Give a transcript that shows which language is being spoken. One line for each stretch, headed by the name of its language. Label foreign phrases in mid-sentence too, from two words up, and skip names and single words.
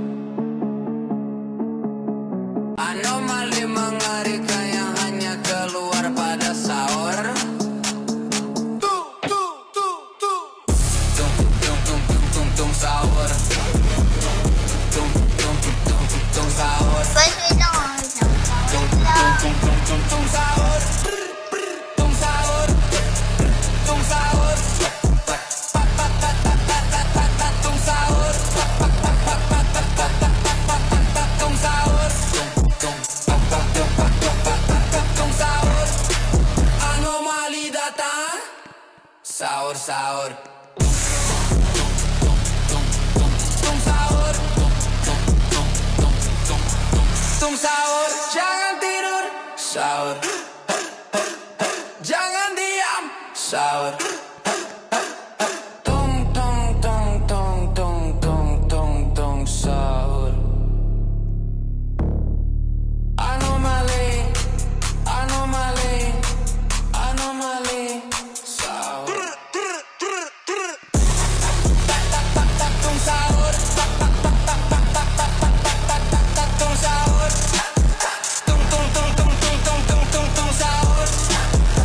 Indonesian: Anomali mengerikan yang hanya keluar pada sahur. Tung tung tung tung tung tung tung tung tung tung sahur. Tung tung tung tung tung sahur.
English: Guys, wait
Filipino: lang, ha? Wait lang.
Indonesian: Tung
Filipino: Wait lang.
Indonesian: tung tung tung tung sahur. Tung sahur. Tung sahur. Tung sahur. Tung sahur. Tung sahur. Anomali datang. Sahur, sahur. Tung sahur. Tung sahur. Jangan tidur. Sahur. Jangan diam. Sahur. Tung tung tung tung tung tung tung tung sahur. Anomali. Anomali. Anomali. Sahur. Tung sahur. Tung sahur. Tung tung tung tung tung tung tung tung tung sahur.